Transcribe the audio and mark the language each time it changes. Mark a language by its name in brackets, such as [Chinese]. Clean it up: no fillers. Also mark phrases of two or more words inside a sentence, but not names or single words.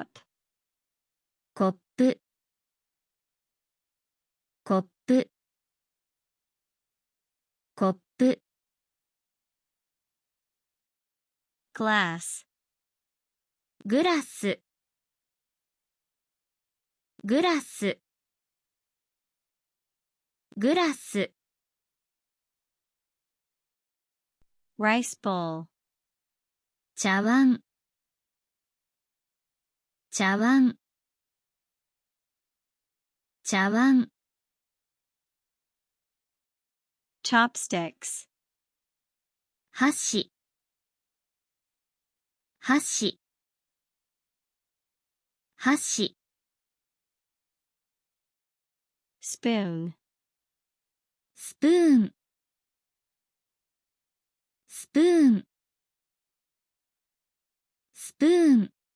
[Japanese] コップコップコップ [English] Glass. [Japanese] グラスグラスグラス [English] Rice bowl. [Japanese] 茶碗茶碗茶碗 [English] Chopsticks. [Japanese] 箸箸箸 [English] Spoon. [Japanese] スプーンスプーンスプーン